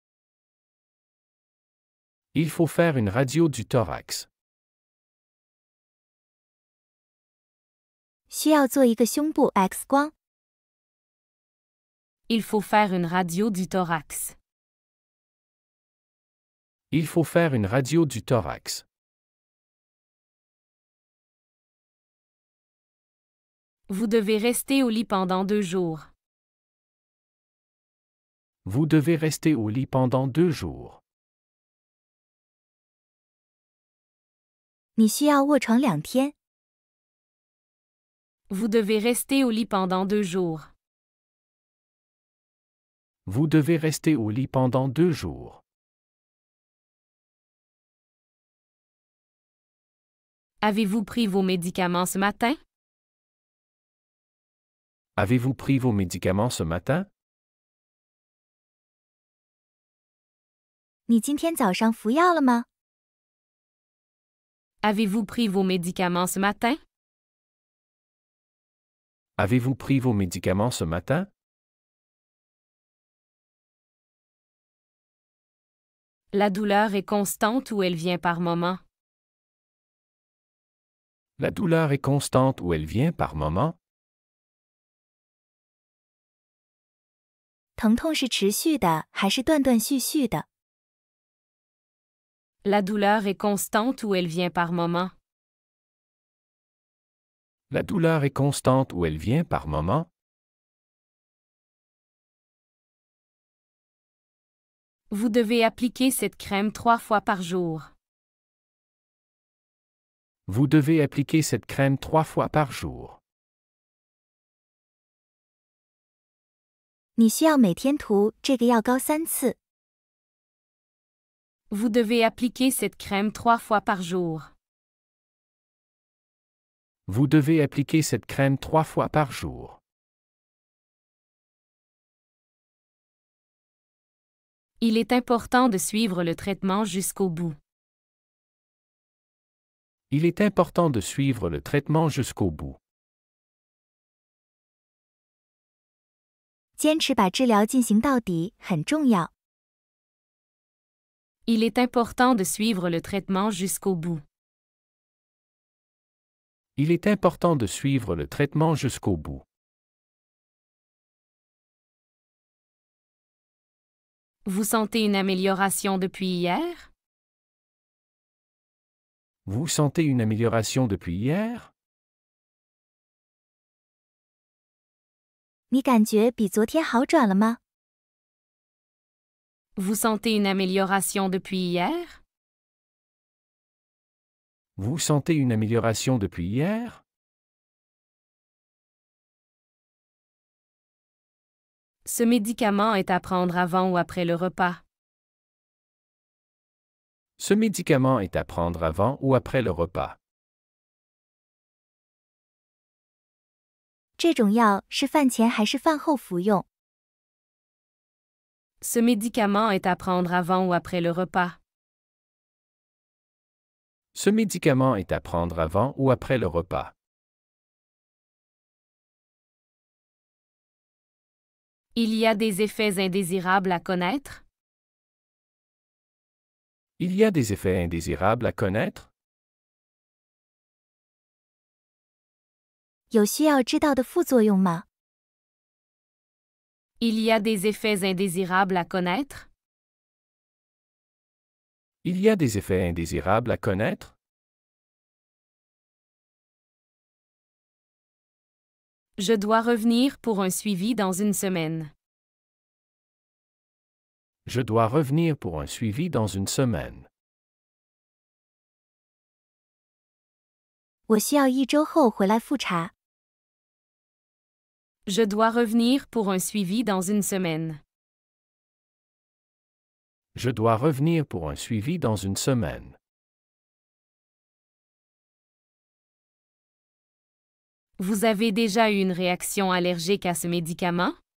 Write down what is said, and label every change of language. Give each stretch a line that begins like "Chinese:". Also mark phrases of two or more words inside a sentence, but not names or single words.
French: Il faut faire une radio du thorax.
Chinese: 需要做一个胸部 X 光。
French: Il faut faire une radio du thorax. Il faut faire une radio du thorax. Vous devez rester au lit pendant 2 jours. Vous devez rester au lit pendant 2 jours.
Chinese: 你需要卧床2天。
French: Vous devez rester au lit pendant 2 jours. Vous devez rester au lit pendant 2 jours. Avez-vous pris vos médicaments ce matin? Avez-vous pris vos médicaments ce matin?
Chinese: 你今天早上服药了吗？
French: Avez-vous pris vos médicaments ce matin? Avez-vous pris vos médicaments ce matin? La douleur est constante ou elle vient par moments? La douleur est constante ou elle vient par moment?
Chinese: 疼痛是持续的还是断断续续的？
French: La douleur est constante ou elle vient par moments? La douleur est constante ou elle vient par moment? Vous devez appliquer cette crème 3 fois par jour. Vous devez appliquer cette crème 3 fois par jour.
Chinese: 你需要每天涂这个药膏3次。
French: Vous devez appliquer cette crème 3 fois par jour. Vous devez appliquer cette crème 3 fois par jour. Il est important de suivre le traitement jusqu'au bout. Il est important de suivre le traitement jusqu'au bout.
Chinese: 坚持把治疗进行到底很重要。
French: Il est important de suivre le traitement jusqu'au bout. Il est important de suivre le traitement jusqu'au bout. Vous sentez une amélioration depuis hier? Vous sentez une amélioration depuis hier?
Chinese: 你感觉比昨天好转了吗？
French: Vous sentez une amélioration depuis hier? Vous sentez une amélioration depuis hier? Ce médicament est à prendre avant ou après le repas. Ce médicament est à prendre avant ou après le repas.
Chinese: 这种药是饭前还是饭后服用？
French: Ce médicament est à prendre avant ou après le repas. Ce médicament est à prendre avant ou après le repas. Il y a des effets indésirables à connaître? Il y a des effets indésirables à connaître?
Chinese: 有需要知道的副作用吗？
French: Il y a des effets indésirables à connaître? Il y a des effets indésirables à connaître? Je dois revenir pour un suivi dans une semaine. Je dois revenir pour un suivi dans une semaine.
Chinese: 我需要1周后回来复查。
French: Je dois revenir pour un suivi dans une semaine. Je dois revenir pour un suivi dans une semaine. Vous avez déjà eu une réaction allergique à ce médicament?